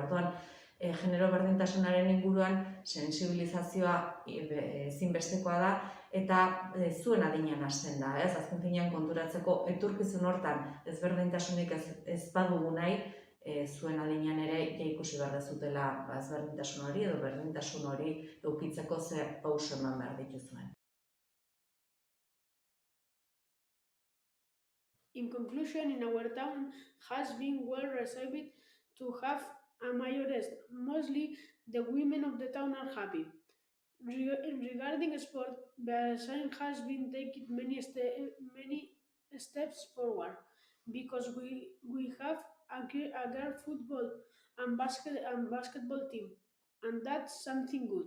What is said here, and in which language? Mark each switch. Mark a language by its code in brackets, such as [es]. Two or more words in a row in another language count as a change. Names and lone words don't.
[eu] Orduan, genero berdintasunaren inguruan sensibilizazioa ezinbestekoa da eta zuen adinean hasten da, ez? Azken finean konturatzeko etorkizun hortan ezberdintasunik ez badugu nahi, zuen adinean ere ikusi behar dezutela ezberdintasun hori edo berdintasun hori edukitzeko ze pauso eman behar dituzuen. [en] In conclusion, in our town has been well received to have a mayoress. Mostly the women of the town are happy. Regarding sport, Beasain has been taking many steps forward because we have a girl football and basketball team, and that's something good.